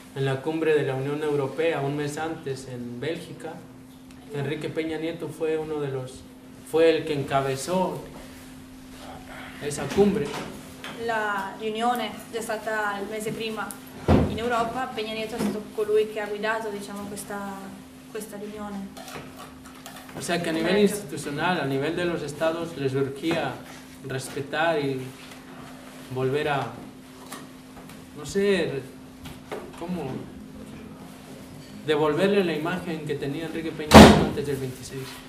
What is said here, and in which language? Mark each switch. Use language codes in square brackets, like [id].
[es] En la cumbre de la Unión Europea, un mes antes, en Bélgica, Enrique Peña Nieto fue uno de los, fue el que encabezó esa cumbre. [it] La riunione è stata il mese prima in Europa. Peña Nieto è stato colui che ha guidato, diciamo, questa riunione. [es] O sea que a nivel institucional, a nivel de los estados, les urgía respetar y volver a, no sé, ¿cómo? Devolverle la imagen che tenía Enrique Peña antes del 26.